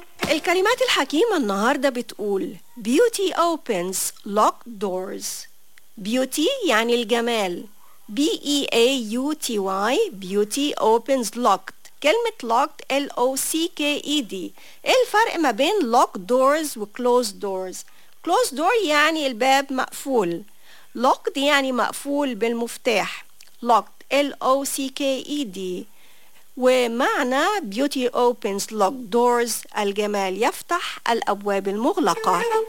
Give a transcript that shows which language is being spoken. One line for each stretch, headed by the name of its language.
Arabic: الكلمات الحكيمة النهاردة بتقول
English: Beauty opens locked doors.
Arabic: Beauty يعني الجمال.
English: B-E-A-U-T-Y. Beauty opens locked.
Arabic: كلمة locked L-O-C-K-E-D. الفرق ما بين locked doors و closed doors. Closed door يعني الباب مقفول. Locked يعني مقفول بالمفتاح.
English: Locked L-O-C-K-E-D.
Arabic: ومعنى
English: beauty opens locked doors
Arabic: الجمال يفتح الأبواب المغلقة.